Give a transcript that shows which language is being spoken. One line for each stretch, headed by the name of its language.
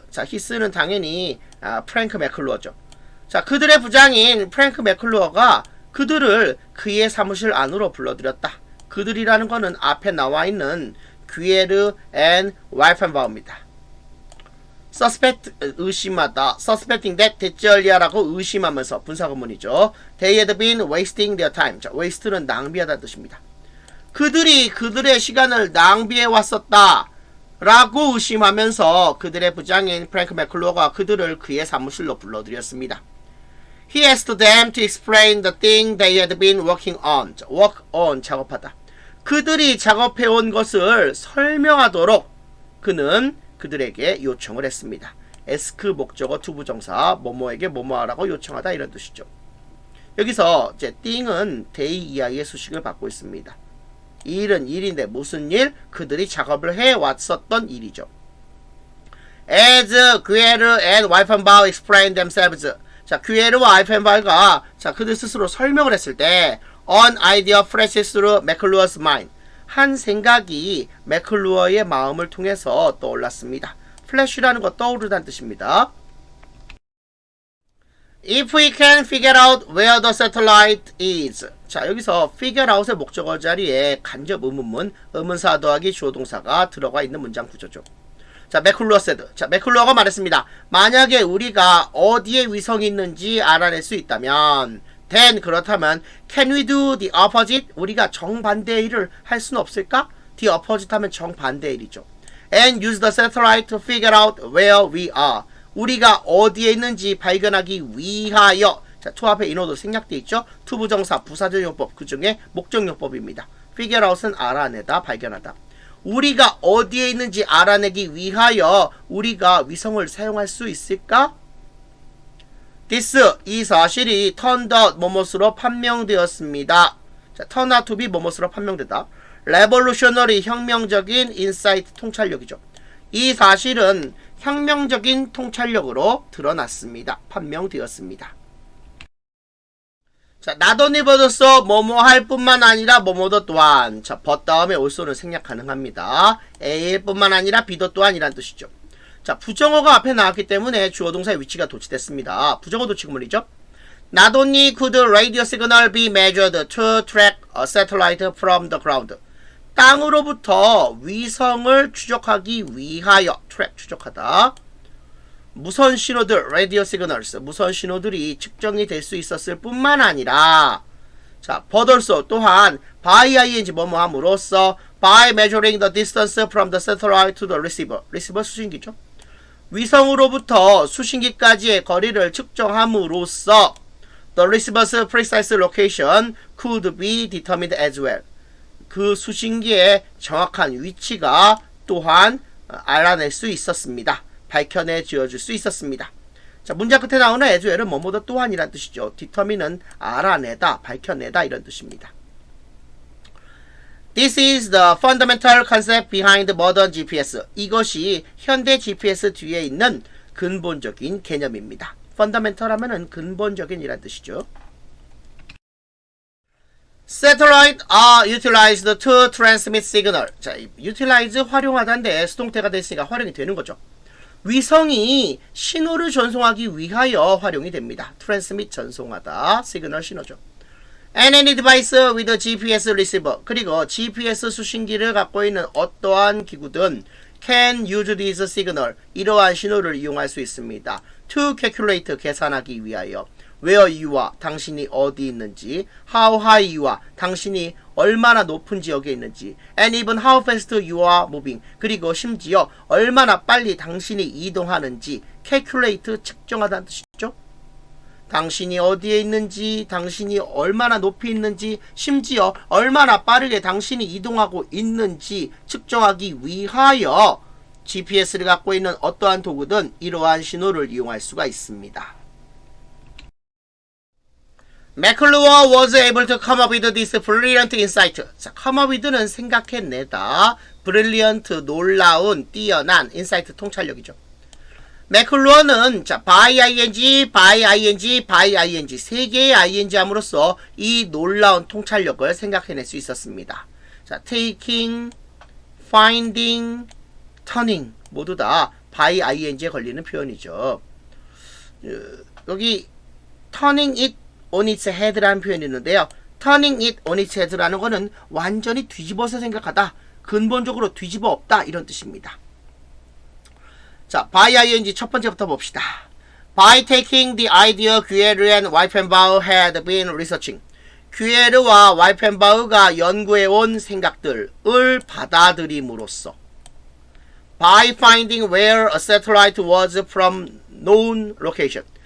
Korean: 자, 히스는 당연히 프랭크 맥클루어죠. 자, 그들의 부장인 프랭크 맥클루어가 그들을 그의 사무실 안으로 불러들였다. 그들이라는 거는 앞에 나와 있는 QLE and 와이펜바우입니다. suspect, 의심하다. suspecting that 대절리아라고 의심하면서 분사구문이죠.
English: They had been wasting their time.
Korean: 자, waste는 낭비하다는 뜻입니다. 그들이 그들의 시간을 낭비해 왔었다 라고 의심하면서 그들의 부장인 프랭크 맥클루어가 그들을 그의 사무실로 불러들였습니다.
English: He asked them to explain the thing they had been working on. work on, 작업하다.
Korean: 그들이 작업해온 것을 설명하도록 그는 그들에게 요청을 했습니다. ask 목적어 투부정사, 뭐뭐에게 뭐뭐하라고 요청하다 이런 뜻이죠. 여기서 이제 thing은 they 이하의 수식을 받고 있습니다. 이 일은 일인데 무슨 일? 그들이 작업을 해왔었던 일이죠.
English: As QLE and 와이펜바우 explained themselves.
Korean: 자, QLE와 와이펜바우가 자, 그들 스스로 설명을 했을 때
English: An idea flashes through McClure's mind.
Korean: 한 생각이 맥클루어의 마음을 통해서 떠올랐습니다. flash라는 거 떠오르다는 뜻입니다.
English: If we can figure out where the satellite is.
Korean: 자, 여기서 figure out의 목적어 자리에 간접 의문문, 의문사 더하기 주어 동사가 들어가 있는 문장 구조죠. 자, 맥클루어 said. 자, 맥클루어가 말했습니다. 만약에 우리가 어디에 위성이 있는지 알아낼 수 있다면 then 그렇다면
English: can we do the opposite?
Korean: 우리가 정반대의 일을 할 수는 없을까? the opposite 하면 정반대의 일이죠.
English: And use the satellite to figure out where we are.
Korean: 우리가 어디에 있는지 발견하기 위하여. 자, to 앞에 인어도 생략되어 있죠. to 부정사, 부사적 용법, 그 중에 목적 용법입니다. figure out은 알아내다, 발견하다. 우리가 어디에 있는지 알아내기 위하여 우리가 위성을 사용할 수 있을까? This, 이 사실이 turned out 뭐뭇으로 판명되었습니다. 자, turn out to be 뭐뭇으로 판명되다. revolutionary, 혁명적인 insight, 통찰력이죠. 이 사실은 혁명적인 통찰력으로 드러났습니다. 판명되었습니다. 자, not only but서 뭐뭐 할 뿐만 아니라 뭐뭐도 또한. 자, but 다음에 also는 생략 가능합니다. A일 뿐만 아니라 B도 또한이란 뜻이죠. 자, 부정어가 앞에 나왔기 때문에 주어 동사의 위치가 도치됐습니다. 부정어 도치구문이죠.
English: Not only could radio signal be measured to track a satellite from the ground.
Korean: 땅으로부터 위성을 추적하기 위하여 track, 추적하다. 무선 신호들, radio signals, 무선 신호들이 측정이 될 수 있었을 뿐만 아니라 자, but also 또한 by ing 뭐뭐 함으로써
English: by measuring the distance from the satellite to the receiver.
Korean: receiver 수신기죠. 위성으로부터 수신기까지의 거리를 측정함으로써
English: the receiver's precise location could be determined as well.
Korean: 그 수신기의 정확한 위치가 또한 알아낼 수 있었습니다. 밝혀내 지어줄 수 있었습니다. 자, 문장 끝에 나오는 as well은 뭐뭐도 또한이란 뜻이죠. determine은 알아내다, 밝혀내다 이런 뜻입니다.
English: This is the fundamental concept behind modern GPS.
Korean: 이것이 현대 GPS 뒤에 있는 근본적인 개념입니다. fundamental 하면은 근본적인 이란 뜻이죠.
English: Satellite are utilized to transmit signal.
Korean: 자, utilize 활용하다인데 수동태가 됐으니까 활용이 되는 거죠. 위성이 신호를 전송하기 위하여 활용이 됩니다. transmit 전송하다, 시그널 신호죠.
English: And any device with a GPS receiver.
Korean: 그리고 GPS 수신기를 갖고 있는 어떠한 기구든
English: can use this signal.
Korean: 이러한 신호를 이용할 수 있습니다. to calculate 계산하기 위하여.
English: where you와
Korean: 당신이 어디 있는지,
English: how high you와
Korean: 당신이 얼마나 높은 지역에 있는지,
English: and even how fast you are moving.
Korean: 그리고 심지어 얼마나 빨리 당신이 이동하는지 calculate 측정하다는 뜻이죠. 당신이 어디에 있는지, 당신이 얼마나 높이 있는지, 심지어 얼마나 빠르게 당신이 이동하고 있는지 측정하기 위하여 GPS를 갖고 있는 어떠한 도구든 이러한 신호를 이용할 수가 있습니다.
English: McLuhan was able to come up with this brilliant insight.
Korean: 자, come up with는 생각해내다, brilliant, 놀라운, 뛰어난, insight, 통찰력이죠. 맥클루언은 자, by ing, by ing, by ing 세 개의 ing 함으로써 이 놀라운 통찰력을 생각해낼 수 있었습니다. 자, taking, finding, turning 모두 다 by ing에 걸리는 표현이죠. 여기 turning it on its head라는 표현이 있는데요. turning it on its head라는 거는 완전히 뒤집어서 생각하다, 근본적으로 뒤집어 엎다 이런 뜻입니다. 자, by ing 첫 번째부터 봅시다.
English: By taking the idea Guerre and Weifenbach had been researching.
Korean: 규에르와 와이펜바흐가 연구해온 생각들을 받아들임으로써
English: By finding where a satellite was from known location.